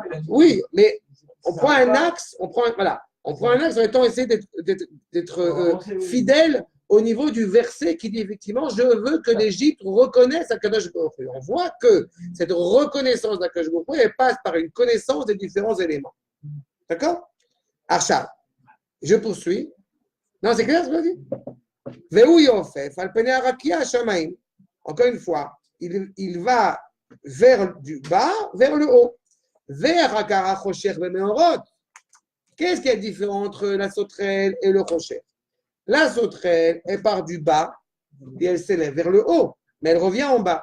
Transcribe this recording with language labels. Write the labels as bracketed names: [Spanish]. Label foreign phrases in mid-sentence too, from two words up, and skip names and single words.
[French] Oui, mais on prend un axe, on prend un axe en étant essayer d'être fidèle au niveau du verset qui dit effectivement, je veux que l'Égypte reconnaisse Akadosh Baruch Hu. On voit que cette reconnaissance d'Akadosh Baruch Hu, elle passe par une connaissance des différents éléments. D'accord? Archa, je poursuis. Non, c'est clair ce que je dis? [Hebrew] ועוף יעופף על פני רקיע השמים. [French] Encore une fois, il va vers du bas, vers le haut. Vers Hakara Chosher Bemeorot. Qu'est-ce qui est différent entre la sauterelle et le Chosher? La sauterelle, elle part du bas et elle s'élève vers le haut, mais elle revient en bas.